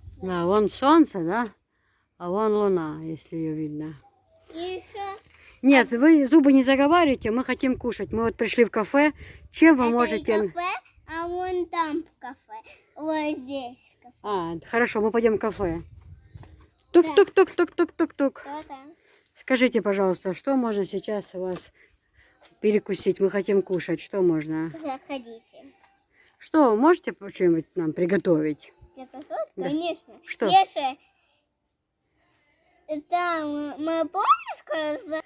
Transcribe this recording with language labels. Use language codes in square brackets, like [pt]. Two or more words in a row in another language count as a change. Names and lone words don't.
[ru] Да, вон солнце, да? А вон луна, если ее видно. И еще Нет, вы зубы не заговаривайте, мы хотим кушать. Мы вот пришли в кафе. Чем вы это можете... не кафе, а вон там кафе. Вот здесь кафе. А, хорошо, мы пойдем в кафе. Тук-тук-тук-тук-тук-тук-тук. Кто там? Скажите, пожалуйста, что можно сейчас у вас перекусить? Мы хотим кушать. Что можно? Заходите. Что, можете что-нибудь нам приготовить? Я готов? Да. Конечно. Что? Если там мы помнишь, когда